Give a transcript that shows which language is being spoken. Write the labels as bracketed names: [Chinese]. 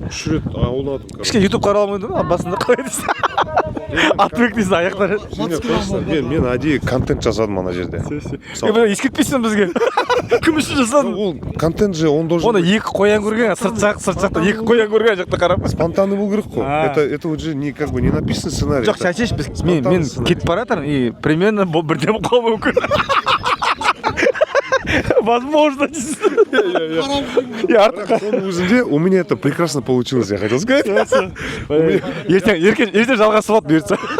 [Kazakh] 3 рет ауладым. Кішке YouTube қарала алмайды ма? Басында қалай дейсің? Атбек дейсің, аяқтары. Мен әдейі контент жасадым ана жерде. Ескертпейсің бізге. Кім үшін жасадың? Ол контент же, он должен... Оны екі қоян көрген, сырт жақта екі қоян көрген жақта қарап. [Russian] Спонтанный был керек қой. Это уже как бы не написанный сценарий. [Kazakh] Жоқ, шәшеш, мен кетіп баратырмын и примерно бірден қалу мүмкін. [Russian] Возможно. Соның өзінде у меня это прекрасно получилось, я хотел сказать. [Kazakh] Ертең жалғасы болады бұйыртса.